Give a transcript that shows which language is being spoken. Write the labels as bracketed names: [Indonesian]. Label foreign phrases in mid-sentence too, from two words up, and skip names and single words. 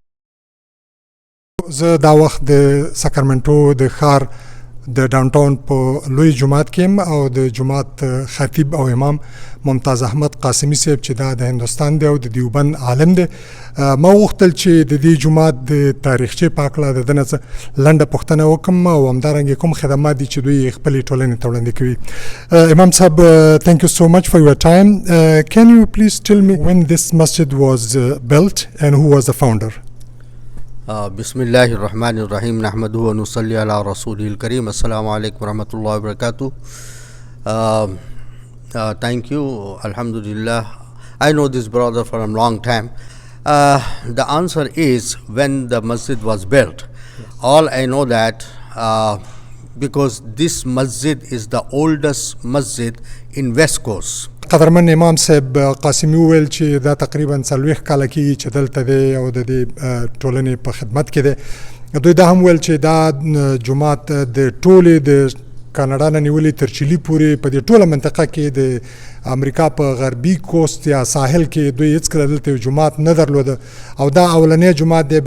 [Pashto] زه دا وخت د سکرمنټو د ښار د ډاونټاون په لوی جومات کې یم او د جومات خطیب او امام ممتاز احمد قاسمي صاحب چې دا د هندوستان دی او د دیوبند عالم دی. ما غوښتل چې د دې جومات د تاریخچې په هکله د ده نه څه لنډه پوښتنه وکړم او همدارنګې کوم خدمات دي چې دوی خپلې ټولنې ته وړاندې کوي. امام صاحب, [English] thank you so much for your time. Can you please tell me when this masjid was built and who was the founder? [Arabic] بسم الله الرحمن الرحیم نحمده و نصلی علی رسوله الکریم. السلام علیکم ورحمۃ اللہ وبرکاتہ. [English] Thank you. Alhamdulillah. I know this brother for a long time. The answer is when the masjid was built. All I know that because this masjid is the oldest masjid in West Coast. [Pashto] قدرمن امام صاحب قاسمي وویل چې دا تقریبا 40 کاله کېږي چې دلته دی او د دې ټولنې په خدمت کې دی. دوی دا هم ویل چې دا جومات د ټولې د کاناډا نه نیولې تر چیلي پورې په دې ټوله منطقه کې د امریکا په غربي کوست یا ساحل کې دوی هېڅکله دلته یو جومات نه درلوده او دا اولنی جومات دی.